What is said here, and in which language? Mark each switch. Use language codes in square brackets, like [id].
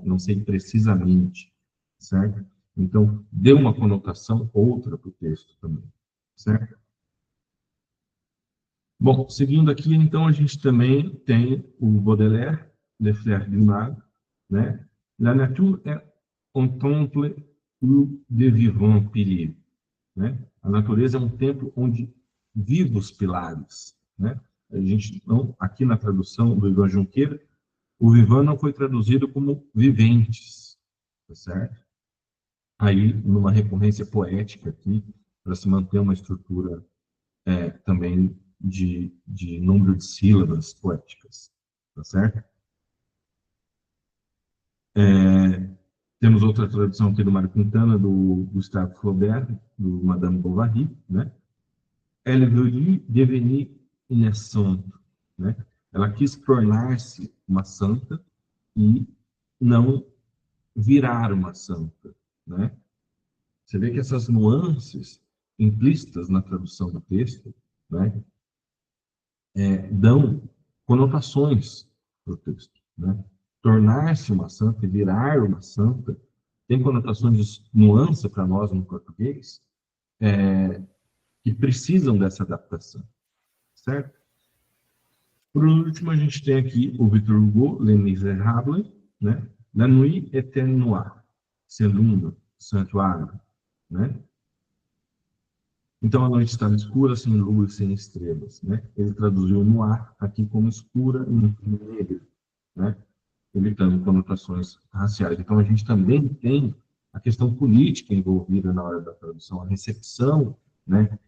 [pt] Não sei precisamente, certo? Então deu uma conotação outra para o texto também, certo? Bom, seguindo aqui, então a gente também tem o Baudelaire, Les Fleurs du Mal, né? [fr] La nature est un temple où de vivants piliers, né? [pt] A natureza é um templo onde vivos pilares, né? A gente não, aqui na tradução do Ivan Junqueira, o vivant não foi traduzido como viventes, tá certo? Aí, numa recorrência poética aqui, para se manter uma estrutura também de número de sílabas poéticas, tá certo? Temos outra tradução aqui do Mário Quintana, do Gustave Flaubert, do Madame Bovary, né? [fr] Elle voulut devenir une sainte, né? [pt] Ela quis tornar-se uma santa e não virar uma santa, né? Você vê que essas nuances implícitas na tradução do texto, né, dão conotações para o texto, né? Tornar-se uma santa e virar uma santa tem conotações de nuance para nós no português que precisam dessa adaptação, certo? Por último, a gente tem aqui o Victor Hugo, Les Misérables, né? [fr] La nuit était noire, c'est lune, santuário, né? [pt] Então a noite estava escura, sem lua e sem estrelas, né? Ele traduziu noir aqui como escura e negra, né? Evitando conotações raciais. Então a gente também tem a questão política envolvida na hora da tradução, a recepção, né?